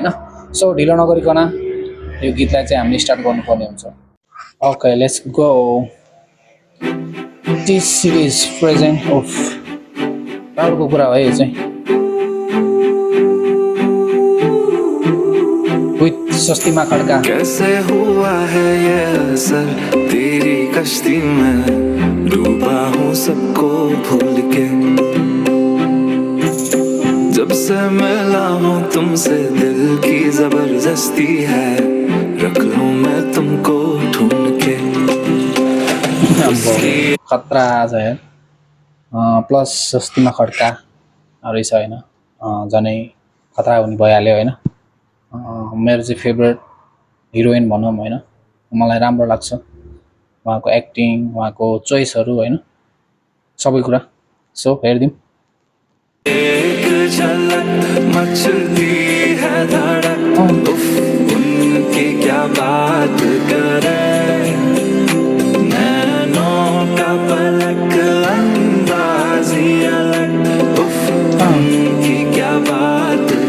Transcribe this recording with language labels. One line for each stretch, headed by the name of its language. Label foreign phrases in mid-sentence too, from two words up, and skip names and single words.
Nepali: सो ढिलो नगरिकन यो गीतलाई चाहिँ हामीले स्टार्ट गर्नुपर्ने हुन्छ।
English: OK let's go.
Nepali: टी सिरिज प्रेजेन्ट अफ प्राउडको कुरा हो यो चाहिँ सस्तीमा खड़का।
Hindi: कैसे हुआ है ये असर तेरी कश्ती में डूबा हूँ सबको भूल के। जब से मिला हूँ तुमसे दिल की जबरदस्ती है रख लूँ मैं तुमको ढूंढ के।
Nepali: खतरा छ यार प्लस सस्तीमा खड्का रहेछ होइन। झनै खतरा हुने भइहाल्यो होइन। मेरो चाहिँ
English: favourite heroine
Nepali: भनौँ होइन। मलाई राम्रो लाग्छ उहाँको एक्टिङ उहाँको चोइसहरू होइन सबै कुरा। सो हेरिदिउँ।
Hindi: एक झलक मचती है धड़क उफ उनकी क्या बात करें। नैनों का पलक अंदाज ही अलग उफ उनकी क्या बात